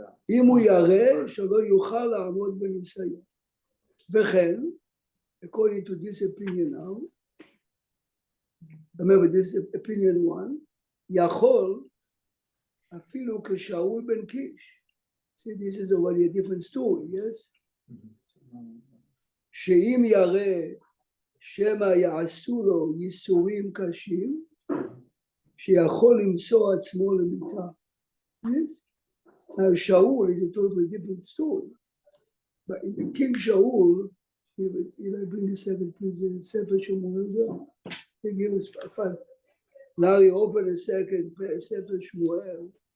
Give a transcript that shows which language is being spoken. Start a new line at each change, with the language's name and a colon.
Hebrew: אם הוא יראה שלא יוכל לעמוד בניסיון.
English: וכן, according to this opinion now, remember this is opinion one,
Hebrew: יכול אפילו כשאול בן קיש.
English: See, this is already a different story, yes?
Hebrew: שאם יראה שמא יעשו לו ייסורים קשים, שיכול למסור עצמו למיתה.
English: Yes? Now Shaul is a totally different story. But in the King Shaul, I bring the second, please, the Sefer Shmuel. They give us five. Now you open a second Sefer Shmuel.